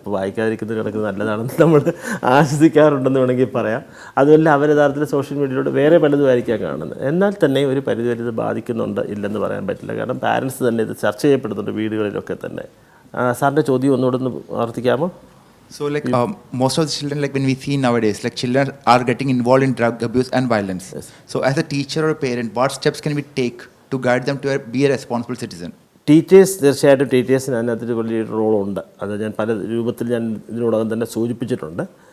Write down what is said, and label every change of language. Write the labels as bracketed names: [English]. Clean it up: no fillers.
[Malayalam] ഇപ്പോൾ വായിക്കാതിരിക്കുന്ന കണക്ക് നല്ലതാണെന്ന് നമ്മൾ ആശ്വസിക്കാറുണ്ടെന്ന് വേണമെങ്കിൽ പറയാം. അതുമല്ല, അവർ യഥാർത്ഥത്തിൽ സോഷ്യൽ മീഡിയയിലൂടെ വേറെ പലതും ആയിരിക്കാം കാണുന്നത്. എന്നാൽ തന്നെ ഒരു പരിധിവരെ ഇത് ബാധിക്കുന്നുണ്ട് ഇല്ലെന്ന് പറയാൻ പറ്റില്ല. കാരണം പാരൻസ് തന്നെ ഇത് ചർച്ച ചെയ്യപ്പെടുന്നുണ്ട് വീടുകളിലൊക്കെ തന്നെ. സാറിൻ്റെ ചോദ്യം ഒന്നുകൂടെ ഒന്ന് ആവർത്തിക്കാമോ? [English] So, like most of the children, like when we see nowadays, like children are getting involved in drug abuse and violence. Yes. So, as a teacher or a parent, what steps can we take to guide them to be a responsible citizen? [Malayalam] Teachers, തീർച്ചയായിട്ടും ടീച്ചേഴ്സിന് അതിനകത്തൊരു വലിയൊരു റോളുണ്ട്. അത് ഞാൻ പല രൂപത്തിൽ ഞാൻ ഇതിനോടകം തന്നെ സൂചിപ്പിച്ചിട്ടുണ്ട്.